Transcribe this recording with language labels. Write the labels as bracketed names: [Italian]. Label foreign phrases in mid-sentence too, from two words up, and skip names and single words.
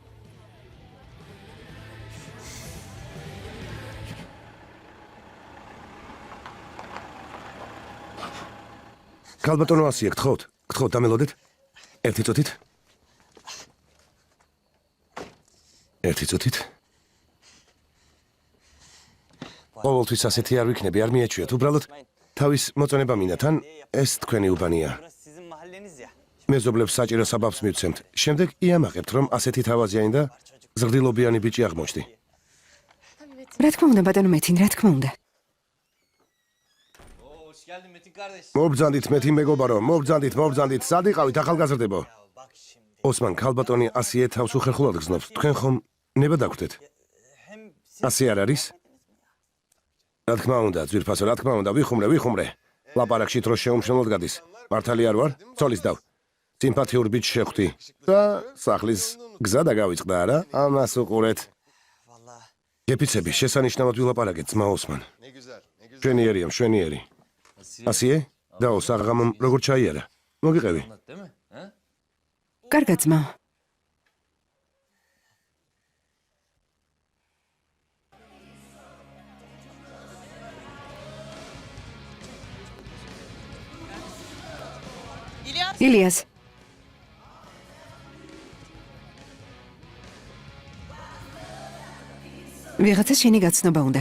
[Georgian] ქალბატონო ასიე, გთხოვთ, დამელოდეთ. ერთი წუთით. ყოველთვის ასეთი არ ვიქნები, არ მიაჩვიათ. უბრალოდ თავის მოწონება მინდა, თან ეს თქვენი უბანია. [Turkish] Burası sizin mahalleniz ya. [Georgian] მეზობლებს საჭირო საბაბს მივცემთ. შემდეგ იამაყებთ, რომ ასეთი თავაზიანი და ზრდილობიანი ბიჭი აღმოჩნდი. რა თქმა უნდა, ბატონო მეთინ, რა თქმა უნდა. [Turkish] Hoş geldin Metin kardeş. [Georgian] მობრძანდით, მეთი მეგობარო, მობრძანდით. სად იყავით, ახალგაზრდებო? [Turkish] Bak şimdi. [Georgian] ოსმან, ქალბატონი ასიე თავს უხერხულად გზნობს. თქვენ ხომ ნება დაგვდეთ? [Turkish] Hem [Georgian] ასე არ არის? რა თქმა უნდა, ძვირფასო, რა თქმა უნდა, ვიხუმრე. ლაპარაკში დრო შეუმჩნევლად გადის. მართალი არ ვარ? ცოლის დავ. სიმპათიურ ბიჭს შეხვდი და სახლის გზა დაგავიწყდა, არა? ამას უყურეთ. [Turkish] vallahi [Georgian] გეფიცები, შესანიშნავად ვილაპარაკეთ, ძმა ოსმან. შვენიერი. ასიე? დაო, საღამომ როგორ ჩაიარა? მოგიყევი. [Turkish] değil mi? He? [Georgian] კარგად ძმა. ილიას ვიღაცა შენი გაცნობა უნდა.